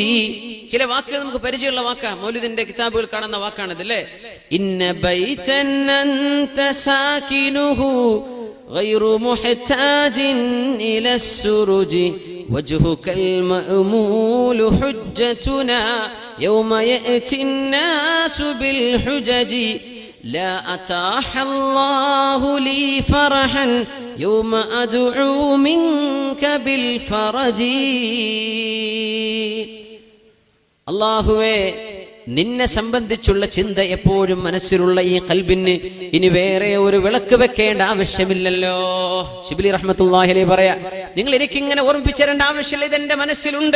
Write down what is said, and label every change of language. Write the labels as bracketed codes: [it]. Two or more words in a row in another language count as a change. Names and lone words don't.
[ml] ചില വാക്കുകൾ നമുക്ക് പരിചയമുള്ള വാക്കാ, മൗലിദിന്റെ കിതാബുകൾ കാണുന്ന വാക്കാണിത് അല്ലേ? [ar] إن بيتا أنت ساكنه غير محتاج إلى السرج وجهك المأمول حجتنا يوم يأتي الناس بالحجج لا أتاح الله لي فرحا يوم أدعو منك بالفرج. [ml] അല്ലാഹുവേ, നിന്നെ സംബന്ധിച്ചുള്ള ചിന്ത എപ്പോഴും മനസ്സിലുള്ള ഈ ഖൽബിന് ഇനി വേറെ ഒരു വിളക്ക് വെക്കേണ്ട ആവശ്യമില്ലല്ലോ. ശിബിലി [ar] رحمة الله عليه [ml] പറയാ, നിങ്ങൾ എനിക്കിങ്ങനെ ഓർമ്മിപ്പിച്ചു തരേണ്ട ആവശ്യമില്ല, ഇതെന്റെ മനസ്സിലുണ്ട്.